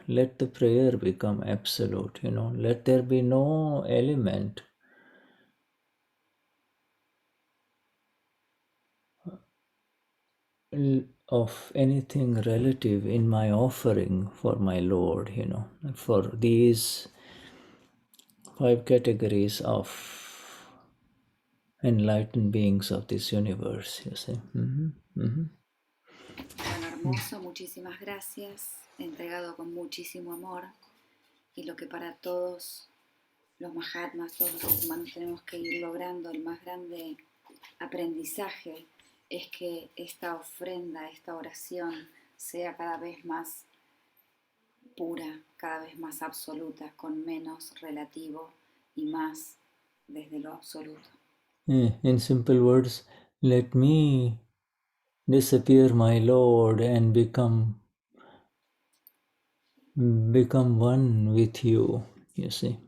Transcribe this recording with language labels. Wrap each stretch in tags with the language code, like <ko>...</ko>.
<en>Let the prayer become absolute. Let there be no element of anything relative in my offering for my Lord, for these 5 categories of enlightened beings of this universe, you see.</en> <es>Bueno, hermoso, muchísimas gracias, entregado con muchísimo amor, y lo que para todos los Mahatmas, todos los humanos tenemos que ir logrando, el más grande aprendizaje es que esta ofrenda, esta oración sea cada vez más pura, cada vez más absoluta, con menos relativo y más desde lo absoluto.</es> <en>In simple words, let me disappear, my Lord, and become one with you, you see.</en>